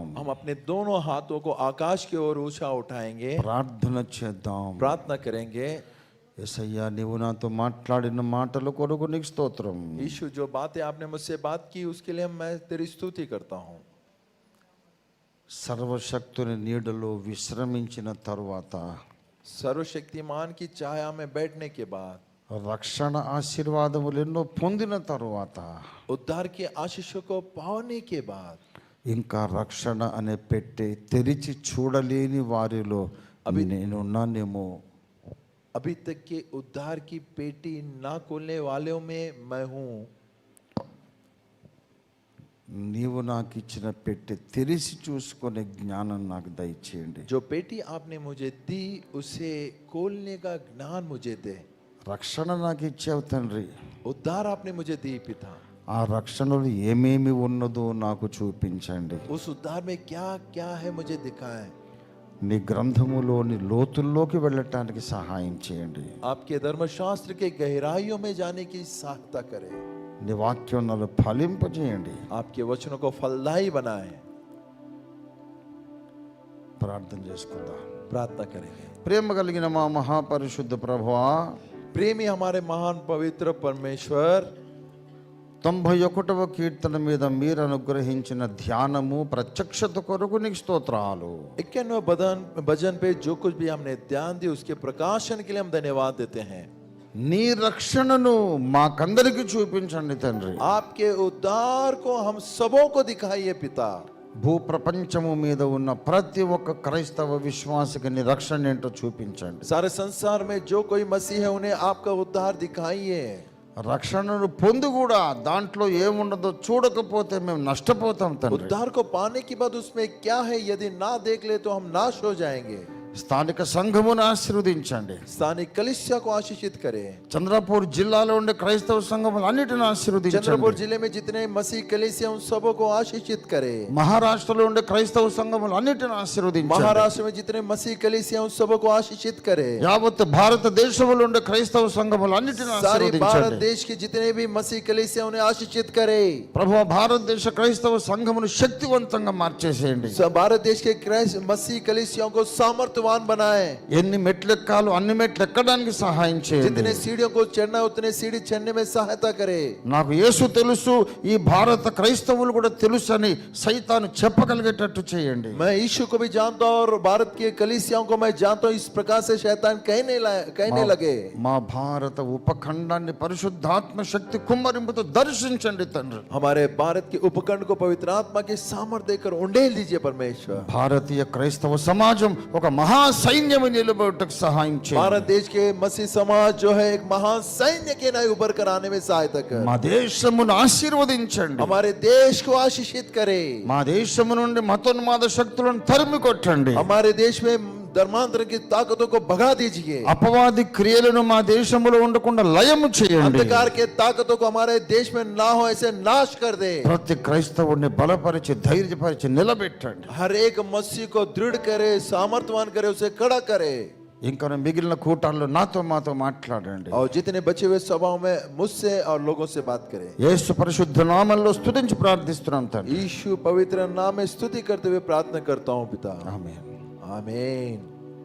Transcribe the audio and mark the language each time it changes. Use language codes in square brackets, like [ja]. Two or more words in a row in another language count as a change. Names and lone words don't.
[hi] हम अपने दोनों हाथों को आकाश की ओर ऊंचा उठाएंगे, [te] ప్రార్థన చేద్దాం. [hi] प्रार्थना करेंगे। [te] యేసయ్యా నీవు నాతో మాట్లాడిన మాటల కొరకు నీకు స్తోత్రం. [hi] यीशु जो बातें आपने मुझसे बात की उसके लिए मैं तेरी स्तुति करता हूँ। [te] సర్వశక్తుని నీడలో విశ్రమించిన తరువాత [hi] सर्वशक्तिमान की छाया में बैठने के बाद, [te] రక్షణ ఆశీర్వాదములు ఎన్నో పొందిన తరువాత [hi] उद्धार के आशीषों को पाने के बाद, [te] ఇంకా రక్షణ అనే పెట్టె తెరిచి చూడలేని వారిలో నేనున్నానేమో. [hi] अभी तक के उद्धार की पेटी ना खोलने वालों में मैं हूँ। [te] నీవు నాకు ఇచ్చిన పెట్టె తెరిచి చూసుకునే జ్ఞానం నాకు దయచేయండి. [hi] जो पेटी आपने मुझे दी उसे खोलने का ज्ञान मुझे दे। [te] రక్షణ నాకు ఇచ్చావు తండ్రి. [hi] उद्धार आपने मुझे दी पिता, [te] ఆ రక్షణలో ఏమేమి ఉన్నదో నాకు చూపించండి. [hi] उस उद्धार में क्या क्या है मुझे दिखाएं। [te] నీ గ్రంథములోని లోతుల్లోకి వెళ్ళటానికి సహాయం చేయండి. [hi] आपके धर्मशास्त्र के गहराइयों में जाने की सहायता करें। [te] నీ వాక్యం నన్ను ఫలింపజేయండి. [hi] आपके वचनों को फलदायी बनाएं। [te] ప్రార్థన చేసుకుందాం. [hi] प्रार्थना करेंगे। [te] ప్రేమ కలిగిన మా మహాపరిశుద్ధ ప్రభువా, [hi] प्रेमी हमारे महान पवित्र परमेश्वर, [te] 91వ కీర్తన మీద మీరు అనుగ్రహించిన ధ్యానము ప్రత్యక్షత కొరకు నీకు స్తోత్రాలు. [hi] 91 भजन पे जो कुछ भी हमने ध्यान दी उसके प्रकाशन के लिए हम धन्यवाद देते हैं। [te] నీ రక్షణను మాకందరికి చూపించండి తండ్రి. [hi] आपके उद्धार को हम सबों को दिखाइए पिता। [te] భూప్రపంచము మీద ఉన్న ప్రతి ఒక్క క్రైస్తవ విశ్వాసికి నీ రక్షణ ఏంటో చూపించండి. [hi] सारे संसार में जो कोई मसीह है उन्हें आपका उद्धार दिखाइए। [te] రక్షణను పొంది కూడా దాంట్లో ఏముండదో చూడకపోతే మేము నష్టపోతాం తండ్రి. [hi] उद्धार को पाने के बाद उसमें क्या है यदि ना देख ले तो हम नाश हो जाएंगे। [te] స్థానిక సంఘమును ఆశీర్వదించండి. [hi] स्थानिक कलीसिया को आशीषित करे। [te] చంద్రపూర్ జిల్లాలో ఉండే క్రైస్తవ సంఘములు అన్నిటిని ఆశీర్వదించండి. [hi] चंद्रपुर जिले में जितने मसीह कलीसिया उन सबों को आशीषित करे। [te] మహారాష్ట్రలో ఉండే క్రైస్తవ సంఘములు అన్నిటిని ఆశీర్వదించండి. [hi] महाराष्ट्र में जितने मसीह कलीसिया उन सबों को आशीषित करे। [te] యావత్ భారతదేశంలో ఉండే క్రైస్తవ సంఘములు అన్నిటిని [hi] सारी भारत [te] ఆశీర్వదించండి. [hi] देश के जितने भी मसीह कलीसिया उन्हें आशीषित करे। [te] ప్రభువా భారతదేశ క్రైస్తవ సంఘమును శక్తివంతంగా మార్చేసేయండి. [hi] भारत देश के मसीह कलीसियाओं को सामर्थ्यवान बनाए। [te] ఎన్ని మెట్లు ఎక్కాలో అన్ని మెట్లు ఎక్కడానికి సహాయం చేయండి. [hi] जितने सीढ़ियों को चढ़ना उतने सीढ़ी चढ़ने में सहायता करे। [te] నాకు యేసు తెలుసు, ఈ భారత క్రైస్తవులు కూడా తెలుసు అని సైతాను చెప్పగలిగేటట్టు చేయండి. [hi] मैं यीशु को भी जानता हूं और भारत के कलीसियाओं को मैं जानता हूं, इस प्रकार से शैतान कहने लगे। [te] మా భారత ఉపఖండాన్ని పరిశుద్ధాత్మ శక్తి కుమ్మరింపుతో దర్శించండి తండ్రి. [hi] हमारे भारत के उपखंड को पवित्र आत्मा के सामर्थ्य देकर उंडेल दीजिए परमेश्वर। [te] భారతీయ క్రైస్తవ సమాజం ఒక మహా సైన్యము నిలబడటకు సహాయం చేయండి. [hi] भारत देश के मसीह समाज जो है एक महान सैन्य के नए उभर कर आने में सहायता कर। [te] మా దేశమును ఆశీర్వదించండి. [hi] हमारे देश को आशीषित करे। [te] మా దేశము నుండి మతోన్మాద శక్తులను తరిమి కొట్టండి. [hi] हमारे देश में धर्मांतर की ताकतों को भगा दीजिए। [te] అపవాది క్రియలను మా దేశంలో ఉండకుండా లయము చేయండి. [hi] अंधकार के ताकतों को हमारे देश में ना हो ऐसे नाश कर दे। [te] ప్రతి క్రైస్తవుడిని బలపరిచి ధైర్యపరిచి నిలబెట్టండి. [hi] हर एक मसीह को दृढ़ करे, सामर्थ्यवान करे, उसे खड़ा करे। [te] ఇంకా మిగిలిన కూటాల్లో మాతో మాట్లాడండి. [hi] और जितने बचे हुए सभाओं में मुझसे और लोगों से बात करें। [te] యేసు పరిశుద్ధ నామములో స్తుతించి ప్రార్థిస్తున్నాం తండ్రి. [hi] यीशु पवित्र नाम में स्तुति करते हुए प्रार्थना करता हूँ पिता। [te] ఆమేన్. [hi] आमीन।